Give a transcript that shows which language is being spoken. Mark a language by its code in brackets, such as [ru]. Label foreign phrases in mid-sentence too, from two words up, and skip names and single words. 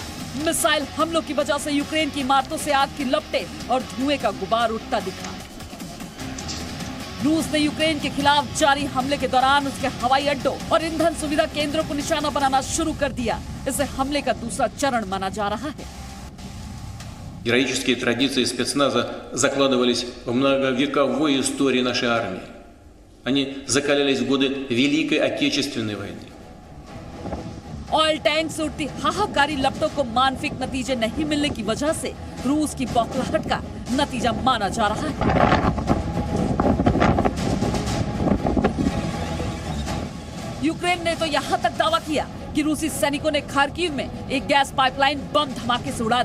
[hi] मिसाइल हमलों की वजह से यूक्रेन की इमारतों से आग की लपटें और धुएं का गुबार उठता दिखा। रूस ने यूक्रेन के खिलाफ जारी हमले के दौरान उसके हवाई अड्डों और ईंधन सुविधा केंद्रों को निशाना बनाना शुरू कर दिया। इसे हमले का दूसरा चरण माना जा रहा है। [ru] Героические традиции спецназа закладывались в многовековой истории нашей армии. Они закалялись в годы Великой Отечественной войны. [en] oil tank [hi] से उठती हाहाकारी लपटों को मानफिक नतीजे नहीं मिलने की वजह से रूस की बौखलाहट का नतीजा माना जा रहा है। यूक्रेन ने तो यहाँ तक दावा किया कि रूसी सैनिकों ने खार्किव में एक [en] gas pipeline [hi] बम धमाके से उड़ा दी।